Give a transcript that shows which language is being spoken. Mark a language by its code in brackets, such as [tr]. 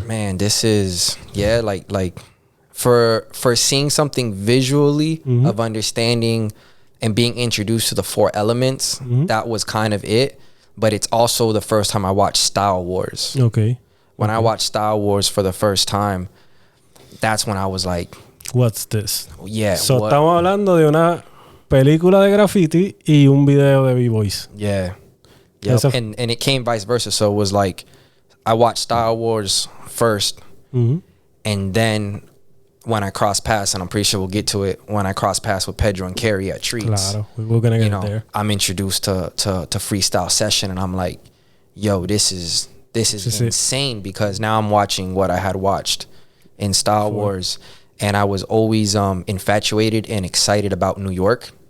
[en] man, this is like for seeing something visually of understanding and being introduced to the 4 elements, that was kind of it. But it's also the first time I watched Style Wars. Okay. When I watched Style Wars for the first time, that's when I was like, what's this? Yeah. [es] So estamos hablando de una película de graffiti y un video de B-Boys. [en] Yeah. Yep. And it came vice versa. So it was like I watched Style Wars first, and then when I crossed paths, and I'm pretty sure we'll get to it, when I crossed paths with Pedro and Carrie at Treats, [es] claro, [en] we're gonna get there. I'm introduced to Freestyle Session, and I'm like, yo, this is insane because now I'm watching what I had watched in Style Wars, and I was always infatuated and excited about New York.